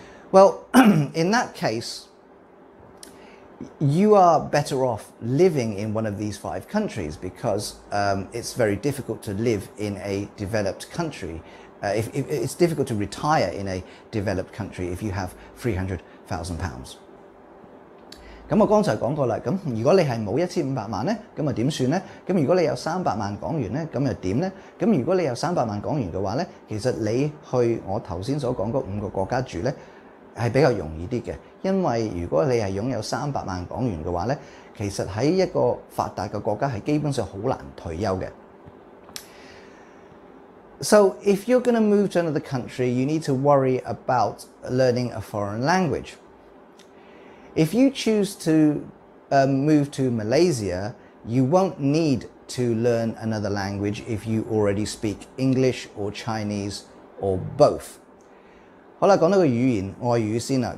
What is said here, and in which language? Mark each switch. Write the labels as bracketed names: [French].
[English] Well, in that case, you are better off living in one of these 5 countries because it's very difficult to live in a developed country. If it's difficult to retire in a developed country if you have £300,000. [Cantonese] 咁我剛才講過啦，咁如果你係冇1500萬咧，咁啊點算咧？咁如果你有300萬港元咧，咁又點咧？咁如果你有300萬港元嘅話咧，其實你去我頭先所講嗰5個國家住咧，係比較容易啲嘅，因為如果你係擁有300萬港元嘅話咧，其實喺一個發達嘅國家係基本上好難退休嘅。 [English] So if you're going to move to another country, you need to worry about learning a foreign language. If you choose to move to Malaysia, you won't need to learn another language if you already speak English or Chinese or both. [Cantonese] 好啦，講到個語言外語先啦。